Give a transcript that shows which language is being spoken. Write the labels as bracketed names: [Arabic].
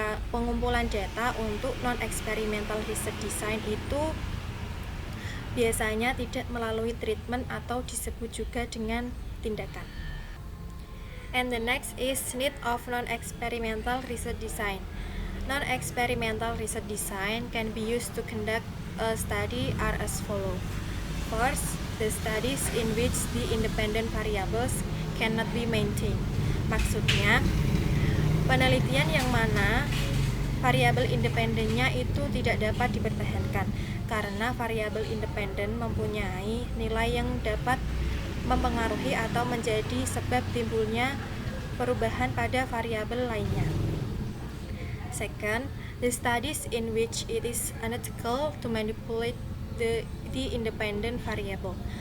[Indonesian] Pengumpulan data untuk non-experimental research design itu biasanya tidak melalui treatment atau disebut juga dengan tindakan. [English] And the next is need of non-experimental research design. Non-experimental research design can be used to conduct a study are as follow. First, the studies in which the independent variables cannot be maintained. [Indonesian] Maksudnya, penelitian yang mana variabel independennya itu tidak dapat dipertahankan karena variabel independen mempunyai nilai yang dapat mempengaruhi atau menjadi sebab timbulnya perubahan pada variabel lainnya. [English] Second, the studies in which it is unethical to manipulate the independent variable.